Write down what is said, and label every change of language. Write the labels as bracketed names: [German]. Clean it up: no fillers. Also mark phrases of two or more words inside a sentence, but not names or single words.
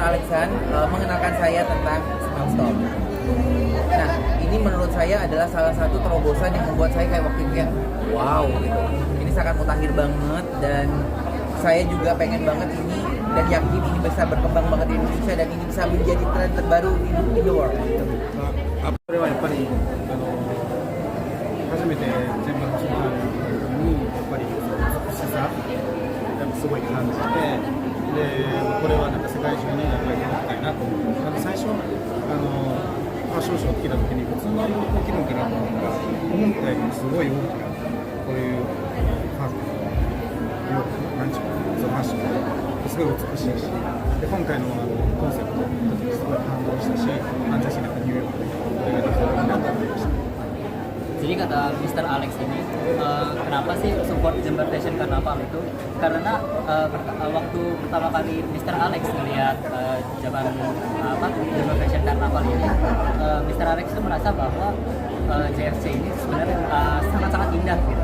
[Indonesian] Alexan mengenalkan saya tentang Smell Store. Nah, ini menurut saya adalah salah satu terobosan yang membuat saya kayak waktu itu kayak wow gitu. Ini sangat mutakhir banget, dan saya juga pengen banget ini dan yakin ini bisa berkembang banget di Indonesia dan ini bisa menjadi tren terbaru di [English] the world. [Japanese] それはやっぱり初めて全部走った時にやっぱり美しさやっぱすごい感じて、でこれはなんか世界中にやっぱり届きたいなと思って、なんか最初ファッションショー来た時に普通にできるんかなと思ったら思ったよりすごい大きなこういうファンなんちゅうのそのファッションすごい美しいし、で今回のコンセプトすごい感動したし、fantasyなんかニューヨークでこれができたらいいなと思いました。 [Indonesian] Jadi kata Mr. Alex ini, kenapa sih support Jember Fashion Carnaval itu? Karena waktu pertama kali Mr. Alex melihat Jember Fashion Carnaval ini, Mr. Alex itu merasa bahwa JFC ini sebenarnya sangat-sangat indah gitu.